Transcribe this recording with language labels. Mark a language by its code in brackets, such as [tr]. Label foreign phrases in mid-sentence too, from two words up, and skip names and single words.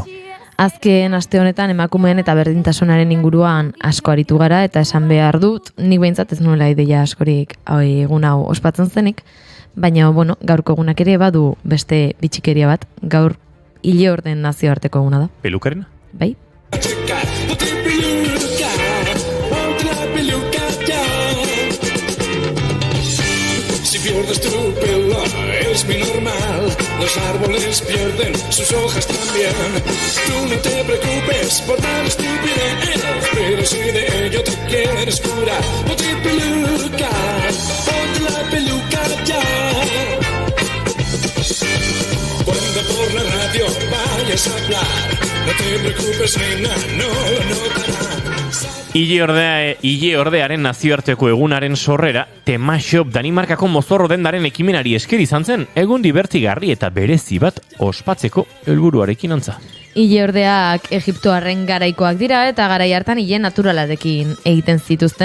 [eu] Azken aste honetan emakumeen eta berdintasunaren inguruan asko aritu gara eta esan behar dut, nik behintzat ez nuela ideia askorik egun hau ospatzen zenik, baina gaurko egunak ere badu beste bitxikeria bat, gaur Ileorden nazioarteko eguna da. Pelukarena? Bai? [es] Si pierdes tu pelo es muy normal, los árboles pierden sus hojas también. Tú no te preocupes por tal estupidez, pero si de ello te quieres curar, ponte la peluca ya. Cuando por la radio vayas a hablar, no te preocupes nena, no lo notarán. [eu] Ileordearen nazioarteko egunaren sorrera, Temashop Danimarkako mozorro dendaren ekimenari esker izan zen, egun dibertigarri eta berezi bat ospatzeko helburuarekin antza. Ileordeak Egiptoarren garaikoak dira eta garai hartan ile naturalarekin egiten zituzten.